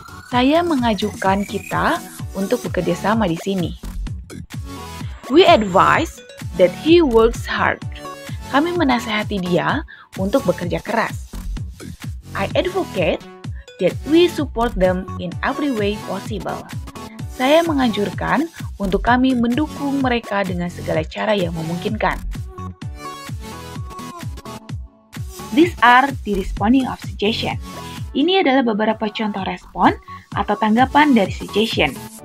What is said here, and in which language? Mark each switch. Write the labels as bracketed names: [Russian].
[Indonesian] Saya mengajukan kita untuk bekerja sama di sini. [English] We advise that he works hard. [Indonesian] Kami menasihati dia untuk bekerja keras. [English] I advocate that we support them in every way possible. [Indonesian] Saya menganjurkan untuk kami mendukung mereka dengan segala cara yang memungkinkan. [English] These are the responding of suggestion. [Indonesian] Ini adalah beberapa contoh respon atau tanggapan dari suggestion.